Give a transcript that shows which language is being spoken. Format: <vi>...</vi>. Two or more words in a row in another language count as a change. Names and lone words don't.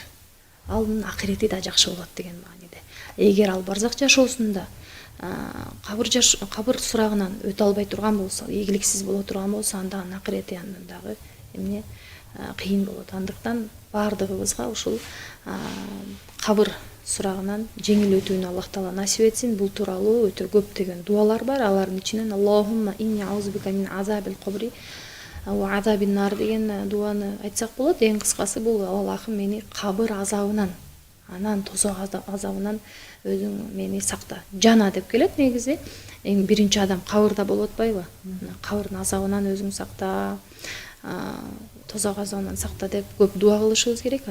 <ky>Анын акырети да жакшы болот деген мааниде. Эгер ал барзак жашоосунда кабыр сурагынан өтө албай турган болсо, ийгиликсиз боло турган болсо, анда анын акырети андан дагы эмне кыйын болот. Андыктан баардыгыбызга ушул кабыр сурагынан жеңил өтүүнү Аллах Таала насип этсин. Бул тууралуу өтө көптөгөн дуалар бар. Алардын ичинен</ky> <ar>اللهم إني أعوذ بك من عذاب القبر وعذاب النار</ar> <ky>деген дуаны айтсак болот. Эң кыскасы бул: Аллахым мени кабыр азабынан, анан тозок азабынан өзүң мени сакта. Жана деп келет негизи. Эң биринчи адам кабырда болуп атпайбы? Кабырдын азабынан өзүң сакта. тозок азабынан сакта деп көп дуа кылышыбыз керек.</ky>